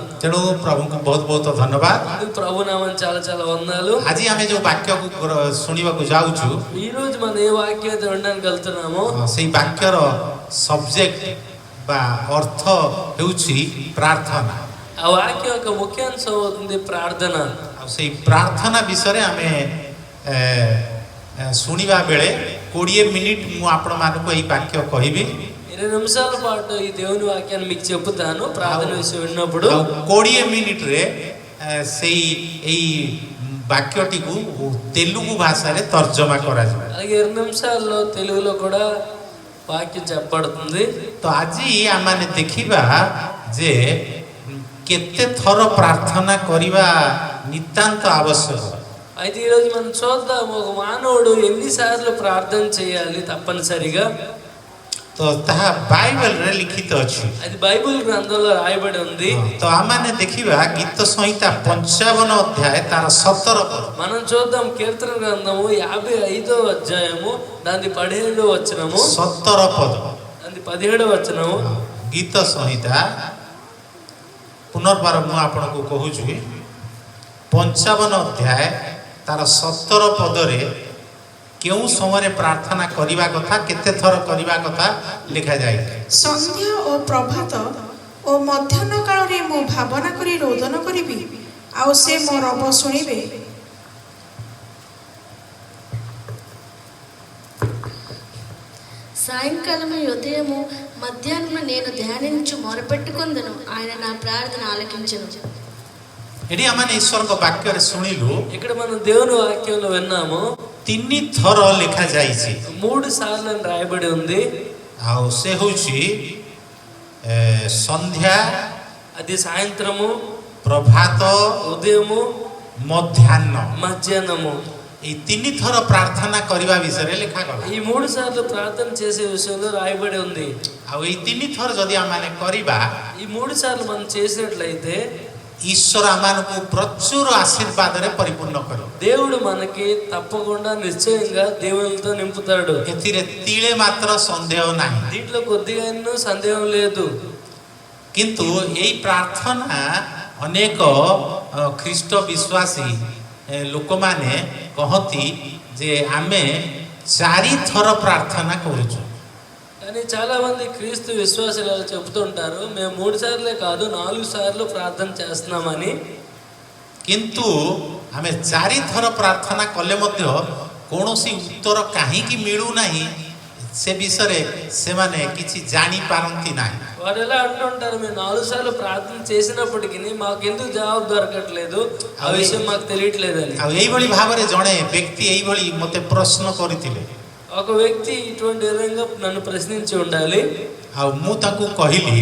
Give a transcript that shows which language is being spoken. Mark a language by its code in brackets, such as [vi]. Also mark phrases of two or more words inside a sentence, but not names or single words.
[or] ତେଣୁ ପ୍ରଭୁଙ୍କୁ ବହୁତ ବହୁତ ଧନ୍ୟବାଦ। [te] అందుకు ప్రభు నామం చాలా చాలా వందనాలు। [or] ଆଜି ଆମେ ଯୋଉ ବାକ୍ୟକୁ ଶୁଣିବାକୁ ଯାଉଛୁ, [te] ఈ రోజు మనం ఏ వాక్యం అయితే వినడానికి వెళ్తున్నామో [or] ସେଇ ବାକ୍ୟର ସବଜେକ୍ଟ ବା ଅର୍ଥ ହେଉଛି ପ୍ରାର୍ଥନା। [te] ఆ వాక్యం యొక్క ముఖ్యాంశం అవుతుంది ప్రార్థన। [or] ଆଉ ସେଇ ପ୍ରାର୍ଥନା ବିଷୟରେ ଆମେ ଶୁଣିବା ବେଳେ 20 ମିନିଟ୍ ମୁଁ ଆପଣମାନଙ୍କୁ ଏହି ବାକ୍ୟ କହିବି। [te] 20 నిమిషాల పాటు ఈ దేవుని వాక్యాన్ని మీకు చెప్తాను ప్రార్థన విషయం విన్నప్పుడు। [or] 20 ମିନିଟ୍ରେ ସେଇ ଏଇ ବାକ୍ୟଟି କୁ ତେଲୁଗୁ ଭାଷାରେ ତର୍ଜମା କରାଯିବ। [te] అలాగే 2 నిమిషాల్లో తెలుగులో కూడా వాక్యం చెప్పబడుతుంది। [or] ତ ଆଜି ଆମମାନେ ଦେଖିବା ଯେ କେତେ ଥର ପ୍ରାର୍ଥନା କରିବା ନିତାନ୍ତ ଆବଶ୍ୟକ। [te] అయితే ఈరోజు మనం చూద్దాం ఒక మానవుడు ఎన్నిసార్లు ప్రార్థన చేయాలి తప్పనిసరిగా। [or] ତ ତାହା ବାଇବେଲରେ ଲିଖିତ ଅଛି। [te] అది బైబిల్ గ్రంథంలో రాయబడి ఉంది। [or] ତ ଆମମାନେ ଦେଖିବା ଗୀତ ସଂହିତା 55 ଅଧ୍ୟାୟ ତାର 17 ପଦ। [te] మనం చూద్దాం కీర్తన గ్రంథము 55వ అధ్యాయము దాని 17వ వచనము [or] 17 ପଦ। [te] దాని 17వ వచనము [or] ଗୀତ ସଂହିତା ପୁନର୍ବାର ମୁଁ ଆପଣଙ୍କୁ କହୁଛି 55 ଅଧ୍ୟାୟ ତାର 17 ପଦରେ କେଉଁ ସମୟରେ ପ୍ରାର୍ଥନା କରିବା କଥା କେତେ ଥର କରିବା କଥା ଲେଖା ଯାଇଛି। ସନ୍ଧ୍ୟା ଓ ପ୍ରଭାତ ଓ ମଧ୍ୟାହ୍ନ କାଳରେ ମୁଁ ଭାବନା କରି ରୋଦନ କରିବି ଆଉ ସେ ମୋ ରବ ଶୁଣିବେ। [te] సాయంకాలము ఉదయము మధ్యాహ్నము నేను ధ్యానించు మొరపెట్టుకొందును ఆయన నా ప్రార్థన ఆలకించును। [or] ଏଠି ଆମେ ଈଶ୍ୱରଙ୍କ ବାକ୍ୟରେ ଶୁଣିଲୁ [te] ఇక్కడ మనం దేవుని వాక్యంలో విన్నాము [or] 3 ଥର ଲେଖା ଯାଇଛି। [te] 3 సార్లు అని రాయబడి ఉంది। [or] ଆଉ ସେ ହେଉଛି ସନ୍ଧ୍ୟା, [te] అది సాయంత్రము, [or] ପ୍ରଭାତ, [te] ఉదయము, [or] ମଧ୍ୟାହ୍ନ [te] మధ్యాహ్నము। [or] এই 3 ଥର ପ୍ରାର୍ଥନା କରିବା ବିଷୟରେ ଲେଖାଗଲା। [te] ఈ 3 సార్లు ప్రార్థన చేసే విషయంలో రాయబడి ఉంది। [or] ଆଉ ଏଇ 3 ଥର ଯଦି ଆମେ କରିବା [te] ఈ 3 సార్లు మనం చేసినట్లయితే [or] ଈଶ୍ୱର ଆମମାନଙ୍କୁ ପ୍ରଚୁର ଆଶୀର୍ବାଦରେ ପରିପୂର୍ଣ୍ଣ କରିବ। [te] దేవుడు మనకి తప్పకుండా నిశ్చయంగా దేవునితో నింపుతాడు। [or] ଏଥିରେ ତିଳେ ମାତ୍ର ସନ୍ଦେହ ନାହିଁ। [te] దీంట్లో కొద్దిగా సందేహం లేదు। [or] କିନ୍ତୁ ଏଇ ପ୍ରାର୍ଥନା ଅନେକ ଖ୍ରୀଷ୍ଟ ବିଶ୍ୱାସୀ ଲୋକମାନେ କହନ୍ତି ଯେ ଆମେ 4 ଥର ପ୍ରାର୍ଥନା କରୁଛୁ। [te] కానీ చాలా మంది క్రీస్తు విశ్వాసులు చెబుతుంటారు మేము 3 సార్లే కాదు 4 సార్లు ప్రార్థన చేస్తున్నామని। [or] କିନ୍ତୁ ଆମେ 4 ଥର ପ୍ରାର୍ଥନା କଲେ ମଧ୍ୟ କୌଣସି ଉତ୍ତର କାହିଁକି ମିଳୁନାହିଁ ସେ ବିଷୟରେ ସେମାନେ କିଛି ଜାଣିପାରନ୍ତି ନାହିଁ। [te] వారు ఎలా అంటుంటారు మేము 4 సార్లు ప్రార్థన చేసినప్పటికీ మాకు ఎందుకు జవాబు దొరకట్లేదు ఆ విషయం మాకు తెలియట్లేదని। [or] ଆଉ ଏଇଭଳି ଭାବରେ ଜଣେ ବ୍ୟକ୍ତି ଏଇଭଳି ମୋତେ ପ୍ରଶ୍ନ କରିଥିଲେ। [te] ఒక వ్యక్తి ఇటువంటి విధంగా నన్ను ప్రశ్నించి ఉండాలి। [or] ଆଉ ମୁଁ ତାଙ୍କୁ କହିଲି